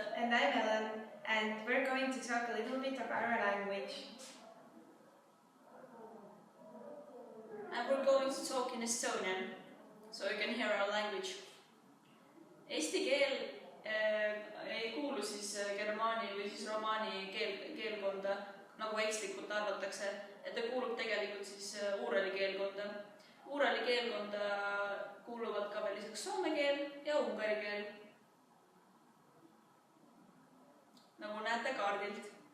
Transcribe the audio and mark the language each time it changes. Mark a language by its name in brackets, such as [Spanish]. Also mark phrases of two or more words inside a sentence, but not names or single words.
[English] And I'm Ellen, and we're going to talk a little bit about our language. And we're going to talk in Estonian, so you can hear our language. [Estonian] Eesti keel ei kuulu siis germaani või siis romaani keelkonda, nagu ekslikult arvatakse, et ta kuulub tegelikult siis uurali keelkonda. Uurali keelkonda kuuluvad ka veel lisaks soome keel ja ungari keel, nagu näete kaardilt.